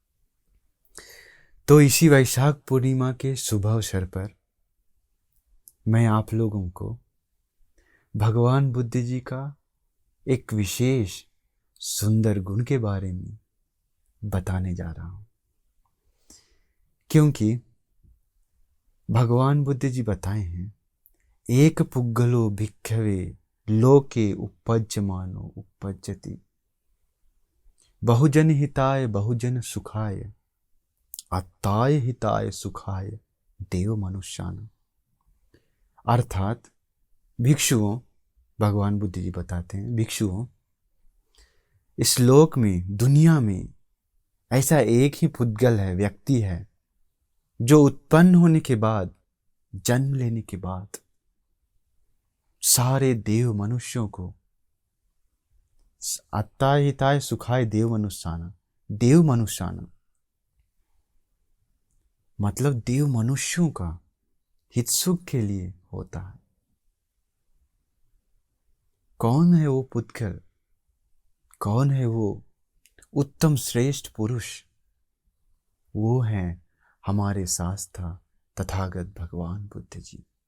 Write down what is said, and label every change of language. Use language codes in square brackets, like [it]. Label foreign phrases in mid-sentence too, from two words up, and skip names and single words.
[hi] तो इसी वैशाख पूर्णिमा के शुभ अवसर पर मैं आप लोगों को भगवान बुद्ध जी का एक विशेष सुंदर गुण के बारे में बताने जा रहा हूं, क्योंकि भगवान बुद्ध जी बताए हैं [pi] एक पुग्गलो भिक्खवे लोके उपज्यमानो उपज्यति बहुजन हिताय बहुजन सुखाय अत्ताय हिताय सुखाय देव मनुष्यान। [hi] अर्थात भिक्षुओं, भगवान बुद्ध जी बताते हैं भिक्षुओं, इस लोक में दुनिया में ऐसा एक ही पुद्गल है, व्यक्ति है, जो उत्पन्न होने के बाद, जन्म लेने के बाद सारे देव मनुष्यों को [pi] अत्ताय हिताय सुखाय देव मनुष्याना, देव मनुष्याना [hi] मतलब देव मनुष्यों का हित सुख के लिए होता है। कौन है वो पुद्गल, कौन है वो उत्तम श्रेष्ठ पुरुष? वो है हमारे शास्त्रा तथागत भगवान बुद्ध जी।